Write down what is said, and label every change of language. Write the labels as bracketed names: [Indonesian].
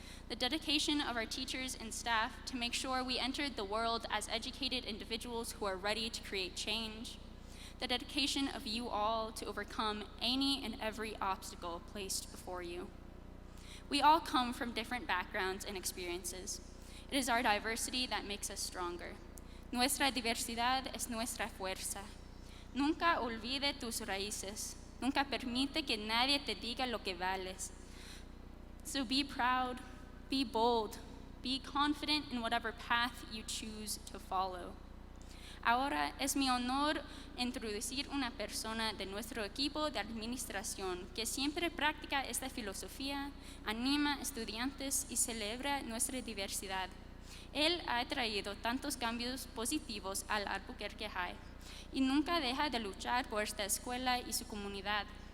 [English] The dedication of our teachers and staff to make sure we entered the world as educated individuals who are ready to create change. The dedication of you all to overcome any and every obstacle placed before you. We all come from different backgrounds and experiences. It is our diversity that makes us stronger. [Spanish] Nuestra diversidad es nuestra fuerza. Nunca olvide tus raíces. Nunca permite que nadie te diga lo que vales. [English] So be proud, be bold, be confident in whatever path you choose to follow. [Spanish] Ahora es mi honor introducir una persona de nuestro equipo de administración que siempre practica esta filosofía, anima estudiantes y celebra nuestra diversidad. Él ha traído tantos cambios positivos al Albuquerque High y nunca deja de luchar por esta escuela y su comunidad.